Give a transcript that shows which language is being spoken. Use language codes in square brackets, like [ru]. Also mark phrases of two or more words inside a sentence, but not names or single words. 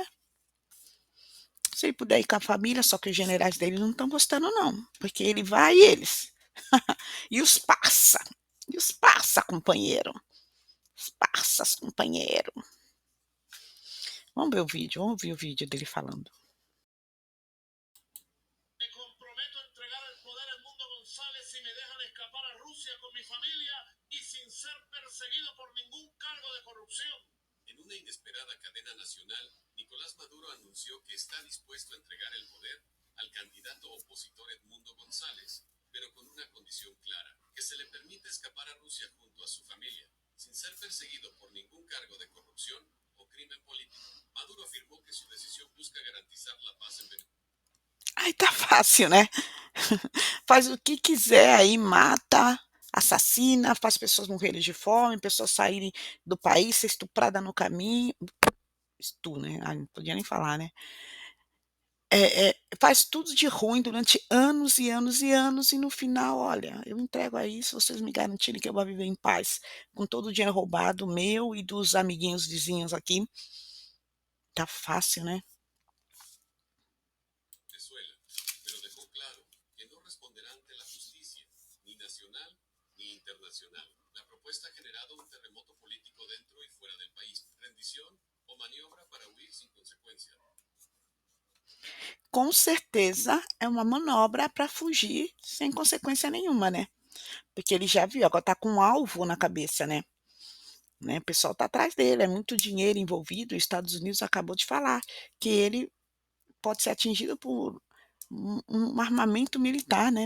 [pt] Se ele puder ir com a família, só que os generais dele não estão gostando, não, porque ele vai e eles. E os parça, companheiro. Os parças, companheiro. Vamos ver o vídeo, vamos ouvir o vídeo dele falando. [es] Me comprometo a entregar el poder al Mundo González si me dejan escapar a Rusia con mi familia y sin ser perseguido por ningún cargo de corrupción. En una inesperada cadena nacional, Nicolás Maduro anunció que está dispuesto a entregar el poder al candidato opositor Edmundo González, pero con una condición clara, que se le permita escapar a Rusia junto a su familia, sin ser perseguido por ningún cargo de corrupción o crimen político. Maduro afirmó que su decisión busca garantizar la paz en Venezuela. [pt] Ai, tá fácil, né? Faz o que quiser aí, mata, assassina, faz pessoas morrerem de fome, pessoas saírem do país, ser estuprada no caminho. Né? Ai, não podia nem falar, né? Faz tudo de ruim durante anos e anos e anos, e no final, olha, eu entrego aí se vocês me garantirem que eu vou viver em paz, com todo o dinheiro roubado meu e dos amiguinhos vizinhos aqui. Tá fácil, né? [es] Venezuela, pero dejó claro que no responderá ante la justicia, ni nacional ni internacional. La propuesta ha generado un terremoto político dentro y fuera del país. Rendición o maniobra para huir sin consecuencia. [pt] Com certeza é uma manobra para fugir sem consequência nenhuma, né? Porque ele já viu, agora tá com um alvo na cabeça, né? O pessoal tá atrás dele, é muito dinheiro envolvido. Os Estados Unidos acabou de falar que ele pode ser atingido por um armamento militar, né?